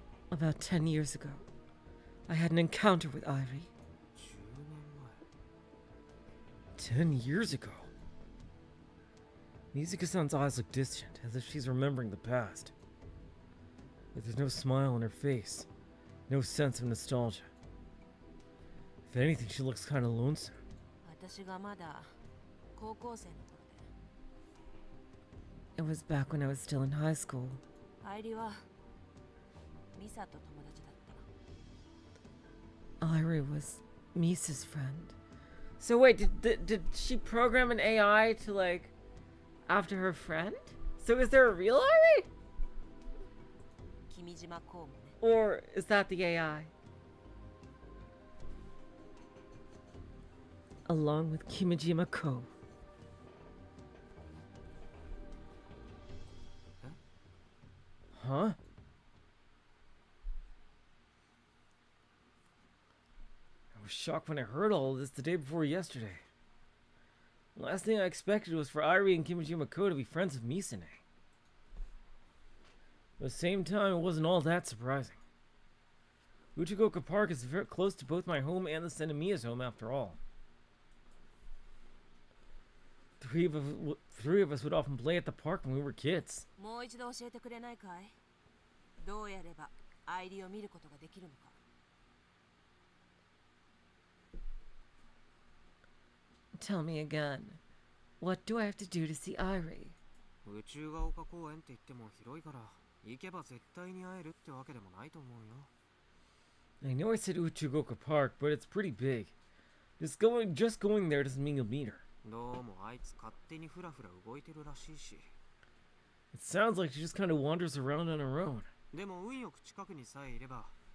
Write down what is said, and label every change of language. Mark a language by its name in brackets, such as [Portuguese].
[English] About 10 years ago, I had an encounter with Airi. 10 years ago? Mizuka-san's eyes look distant, as if she's remembering the past. But there's no smile on her face, no sense of nostalgia. If anything, she looks kind of lonesome. [Japanese] 私がまだ高校生の頃で。 [English] It was back when I was still in high school. [Japanese] アイリはミサと友達だった。 [English] Airi was Misa's friend. So wait, did she program an AI to like after her friend? So is there a real Airi? [Japanese] 君島公務ね。 [English] Or is that the AI? Along with Kimijima Ko. Huh? I was shocked when I heard all of this the day before yesterday. The last thing I expected was for Airi and Kimijima Ko to be friends of Misane. But at the same time, it wasn't all that surprising. Uchigoka Park is very close to both my home and the Senemiya's home after all. Three of us would often play at the park when we were kids. [Japanese] もう一度教えてくれないかい？どうやればアイリを見ることができるのか。 [English] Tell me again. What do I have to do to see Airi? [Japanese] 宇宙が丘公園って言っても広いから行けば絶対に会えるってわけでもないと思うよ。 [English] I know I said Uchigoka Park, but it's pretty big. Just going there doesn't mean you'll meet her. [Japanese] どうもあいつ勝手にフラフラ動いてるらしいし。 [English] It sounds like she just kind of wanders around on her own. [Japanese] でも運よく近くにさえいれば。